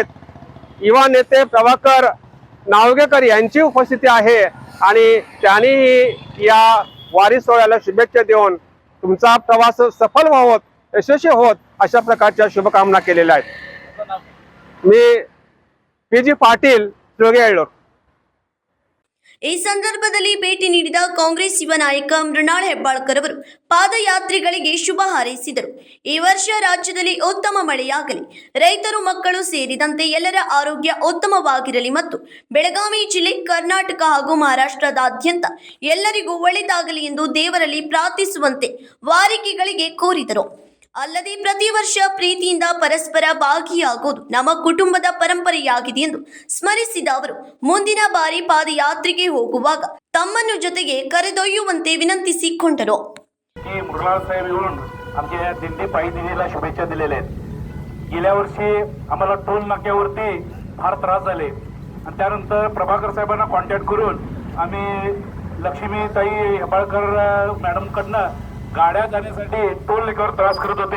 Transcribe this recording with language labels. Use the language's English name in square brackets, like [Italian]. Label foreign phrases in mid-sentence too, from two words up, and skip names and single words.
[Marathi] युवा नेते प्रभाकर नावगेकर यांची उपस्थिती आहे आणि त्यांनीही या वारी सोहळ्याला शुभेच्छा देऊन तुमचा प्रवास सफल व्हावत, यशस्वी होत अशा प्रकारच्या शुभकामना केलेल्या आहेत. मी PG ಪಾಟೀಲ್ ಶಿವಗೆ येळ्ळूर. [Kannada] ಈ ಸಂದರ್ಭದಲ್ಲಿ ಭೇಟಿ ನೀಡಿದ ಕಾಂಗ್ರೆಸ್ ಯುವ ನಾಯಕ ಮೃಣಾಲ್ ಹೆಬ್ಬಾಳ್ಕರ್ ಅವರು ಪಾದಯಾತ್ರಿಗಳಿಗೆ ಶುಭ ಹಾರೈಸಿದರು. ಈ ವರ್ಷ ರಾಜ್ಯದಲ್ಲಿ ಉತ್ತಮ ಮಳೆಯಾಗಲಿ, ರೈತರು ಮಕ್ಕಳು ಸೇರಿದಂತೆ ಎಲ್ಲರ ಆರೋಗ್ಯ ಉತ್ತಮವಾಗಿರಲಿ ಮತ್ತು ಬೆಳಗಾವಿ ಜಿಲ್ಲೆ, ಕರ್ನಾಟಕ ಹಾಗೂ ಮಹಾರಾಷ್ಟ್ರದಾದ್ಯಂತ ಎಲ್ಲರಿಗೂ ಒಳಿತಾಗಲಿ ಎಂದು ದೇವರಲ್ಲಿ ಪ್ರಾರ್ಥಿಸುವಂತೆ ವಾರಿಕೆಗಳಿಗೆ ಕೋರಿದರು. ಅಲ್ಲದೆ ಪ್ರತಿ ವರ್ಷ ಪ್ರೀತಿಯಿಂದ ಪರಸ್ಪರ ಭಾಗಿಯಾಗುವುದು ನಮ್ಮ ಕುಟುಂಬದ ಪರಂಪರೆಯಾಗಿದೆ ಎಂದು ಸ್ಮರಿಸಿದ ಅವರು ಮುಂದಿನ ಬಾರಿ ಪಾದಯಾತ್ರೆಗೆ ಹೋಗುವಾಗ ತಮ್ಮನ್ನು ಜೊತೆಗೆ ಕರೆದೊಯ್ಯುವಂತೆ ವಿನಂತಿಸಿಕೊಂಡರು. [Marathi] मृणाल साहेब येऊन आमच्या या दिंडी पायी दिंडीला शुभेच्छा दिलेल्या आहेत. गेल्या वर्षी आम्हाला टोल नाक्यावरती फार त्रास झाले आणि त्यानंतर प्रभाकर साहेबांना कॉन्टॅक्ट करून आम्ही लक्ष्मीताई हेब्बाळकर मॅडमकडनं गाड्या जाण्यासाठी टोल नाक्यावर त्रास करत होते.